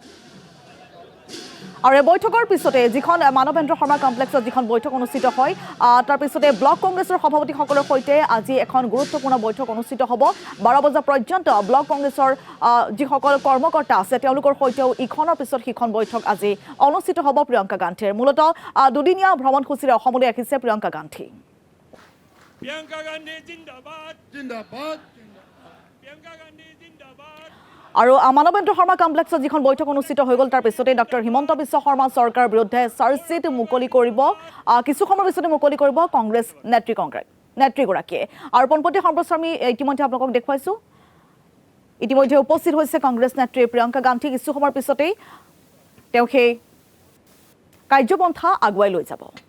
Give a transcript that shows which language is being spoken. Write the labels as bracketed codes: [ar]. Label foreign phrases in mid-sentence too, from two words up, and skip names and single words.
[as] আৰু এই বৈঠকৰ পিছতে যিখন মানৱেন্দ্ৰ শৰ্মা কমপ্লেক্সত যিখন বৈঠক অনুষ্ঠিত হয় তাৰ পিছতে ব্লক কংগ্ৰেছৰ সভাপতিসকলৰ সৈতে আজি এখন গুৰুত্বপূৰ্ণ বৈঠক অনুষ্ঠিত হ'ব 12 বজা পৰ্যন্ত ব্লক কংগ্ৰেছৰ যিসকল কৰ্মকৰ্তা আছে তেওঁলোকৰ সৈতেও ইখনৰ পিছত সিখন বৈঠক আজি অনুষ্ঠিত হ'ব প্ৰিয়ংকা গান্ধীৰ মূলতঃ দুদিনীয়া ভ্ৰমণসূচীৰে অসমলৈ আহিছে প্ৰিয়ংকা গান্ধী [hi] प्रियंका गांधी जिंदाबाद जिंदाबाद प्रियंका गांधी जिंदाबाद [as] আৰু মানৱেন্দ্ৰ শৰ্মা কমপ্লেক্সত যিখন বৈঠক অনুষ্ঠিত হৈ গ'ল তাৰ পিছতে ডক্টৰ হিমন্ত বিশ্ব শৰ্মা চৰকাৰৰ বিৰুদ্ধে চাৰ্জশ্বিট মুকলি কৰিব কিছু সময়ৰ পিছতে মুকলি কৰিব কংগ্ৰেছ নেত্ৰীগৰাকীয়ে আৰু পনপতি সম্প্ৰচাৰ আমি ইতিমধ্যে আপোনালোকক দেখুৱাইছো ইতিমধ্যে উপস্থিত হৈছে কংগ্ৰেছ নেত্ৰী প্ৰিয়ংকা গান্ধী কিছু সময়ৰ পিছতে তেওঁ সেই কাৰ্যপন্থা আগুৱাই লৈ যাব